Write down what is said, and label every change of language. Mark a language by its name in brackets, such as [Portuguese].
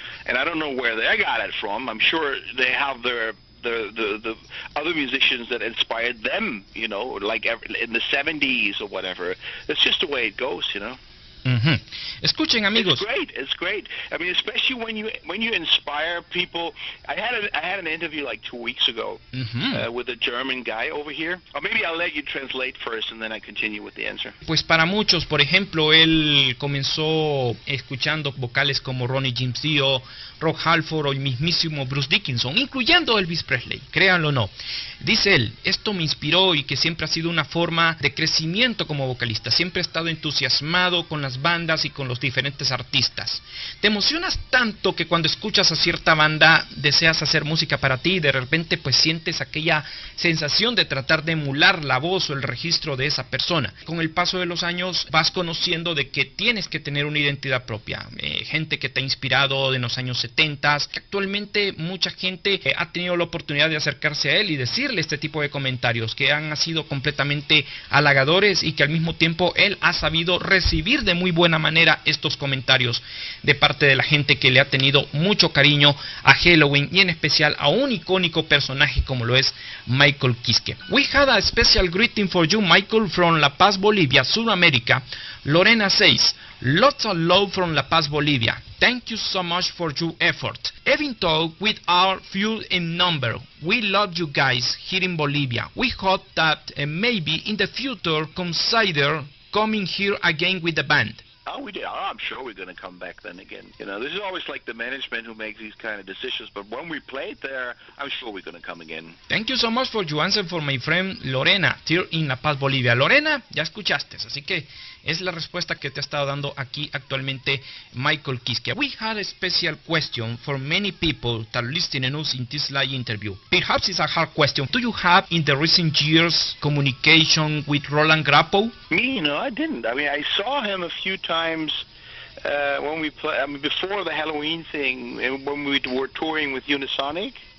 [English] And I don't know where they got it from. I'm sure they have the other musicians that inspired them, you know, like in the 70s or whatever. It's just the way it goes, you know. [Spanish] Uh-huh. Escuchen, amigos. [English] It's great. I mean, especially when you inspire people. I had an interview like 2 weeks ago with a German guy over here. Or maybe I'll let you translate first and then I continue with the answer. [Spanish] Pues para muchos, por ejemplo, él comenzó escuchando vocales como Ronnie James Dio, Rob Halford o el mismísimo Bruce Dickinson, incluyendo Elvis Presley, créanlo o no. Dice él, esto me inspiró y que siempre ha sido una forma de crecimiento como vocalista. Siempre he estado entusiasmado con las bandas y con los diferentes artistas. Te emocionas tanto que cuando escuchas a cierta banda deseas hacer música para ti y de repente pues sientes aquella sensación de tratar de emular la voz o el registro de esa persona. Con el paso de los años vas conociendo de que tienes que tener una identidad propia. Gente que te ha inspirado en los años 70, actualmente mucha gente ha tenido la oportunidad de acercarse a él y decirle este tipo de comentarios que han sido completamente halagadores y que al mismo tiempo él ha sabido recibir de muy buena manera estos comentarios de parte de la gente que le ha tenido mucho cariño a Helloween y en especial a un icónico personaje como lo es Michael Kiske. [English] We had a special greeting for you, Michael, from La Paz, Bolivia, Sudamérica. Lorena says, lots of love from La Paz, Bolivia. Thank you so much for your effort. Even though we are few in number, we love you guys here in Bolivia. We hope that maybe in the future consider coming here again with the band. Oh, we did. I'm sure we're going to come back then again. You know, this is always like the management who makes these kind of decisions, but when we played there, I'm sure we're going to come again. Thank you so much for your answer for my friend Lorena, here in La Paz, Bolivia. [Spanish] Lorena, ya escuchaste, así que es la respuesta que te ha estado dando aquí actualmente Michael Kiske. [English] We had a special question for many people that are listening us in this live interview. Perhaps it's a hard question. Do you have in the recent years communication with Roland Grappo? Me, no, I didn't. I mean, I saw him a few times when we play. I mean, before the Helloween thing, when we were touring with Unisonic.